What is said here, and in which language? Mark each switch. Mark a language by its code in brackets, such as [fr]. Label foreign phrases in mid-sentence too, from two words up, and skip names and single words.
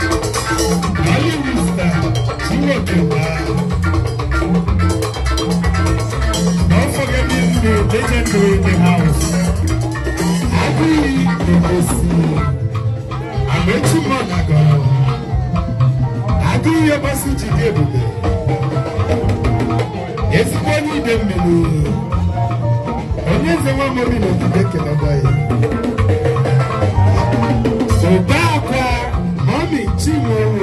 [en] Nollywood star, Chineke Ubah. Don't forget the legendary in the house. Happy Legacy. Amechi Monago. Happy Yabasi Chidebube. [ig] Ezigbo onye ide mmiri. Onye eze nwa mmiri n'ogige keleba ya. Obaakwa, Mọmị Chinwe.